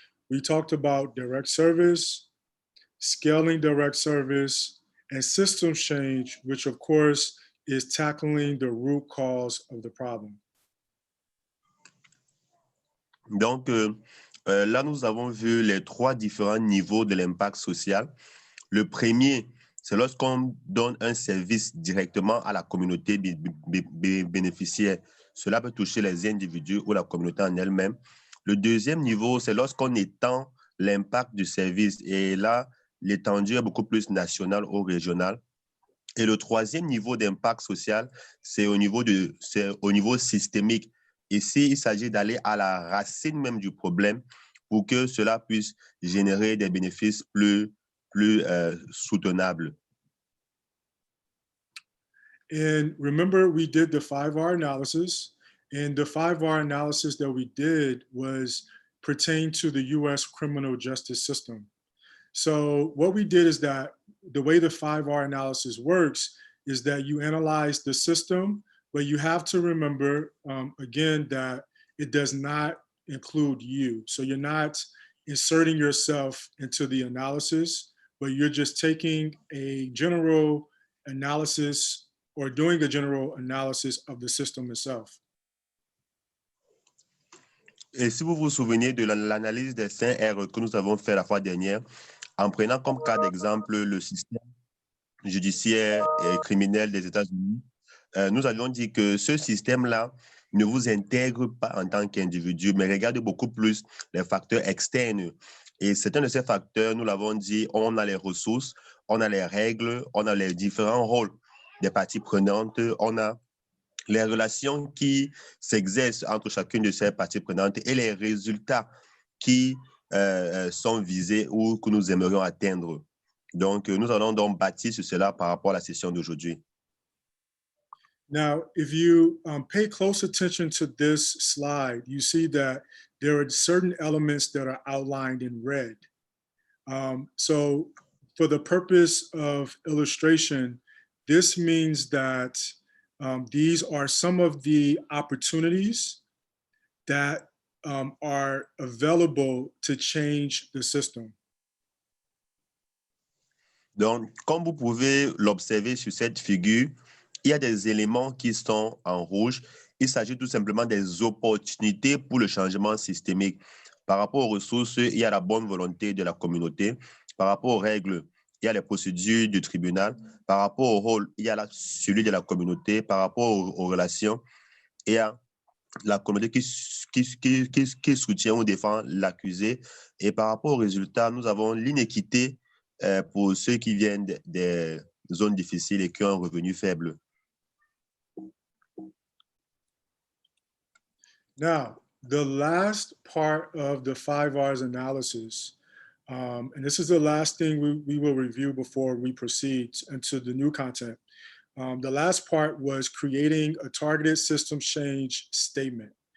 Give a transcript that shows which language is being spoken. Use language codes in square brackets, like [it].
[en] We talked about direct service, scaling direct service, and systems change, which of course is tackling the root cause of the problem. [fr] Donc, là, nous avons vu les 3 différents niveaux de l'impact social. Le premier, c'est lorsqu'on donne un service directement à la communauté bénéficiaire. Cela peut toucher les individus ou la communauté en elle-même. Le deuxième niveau, c'est lorsqu'on étend l'impact du service. Et là, l'étendue est beaucoup plus nationale ou régionale. Et le troisième niveau d'impact social, c'est au niveau systémique. Ici, il s'agit d'aller à la racine même du problème pour que cela puisse générer des bénéfices plus soutenables. [en] And remember, we did the 5 R analysis. And the 5R analysis that we did was pertain to the US criminal justice system. So what we did is that the way the 5R analysis works is that you analyze the system, but you have to remember, again, that it does not include you. So you're not inserting yourself into the analysis, but you're just taking a general analysis or doing a general analysis of the system itself. [fr] Et si vous vous souvenez de l'analyse des 5 R que nous avons fait la fois dernière, en prenant comme cas d'exemple le système judiciaire et criminel des États-Unis, nous avions dit que ce système-là ne vous intègre pas en tant qu'individu, mais regarde beaucoup plus les facteurs externes. Et c'est un de ces facteurs, nous l'avons dit, on a les ressources, on a les règles, on a les différents rôles des parties prenantes, on a les relations qui s'exercent entre chacune de ces parties prenantes et les résultats qui sont visés ou que nous aimerions atteindre. Donc, nous allons donc bâtir sur cela par rapport à la session d'aujourd'hui. Now, if you pay close attention to this slide, you see that there are certain elements that are outlined in red. So for the purpose of illustration, this means that these are some of the opportunities that are available to change the system. Donc, comme vous pouvez l'observer sur cette figure, il y a des éléments qui sont en rouge. Il s'agit tout simplement des opportunités pour le changement systémique. Par rapport aux ressources, il y a la bonne volonté de la communauté. Par rapport aux règles, il y a les procédures du tribunal. Par rapport au rôle, il y a celui de la communauté. Par rapport aux relations, il y a la communauté qui soutient ou défend l'accusé. Et par rapport aux résultats, nous avons l'inéquité pour ceux qui viennent des zones difficiles et qui ont un revenu faible. [en] Now, the last part of the 5R's analysis, and this is the last thing we will review before we proceed into the new content. The last part was creating a targeted system change statement.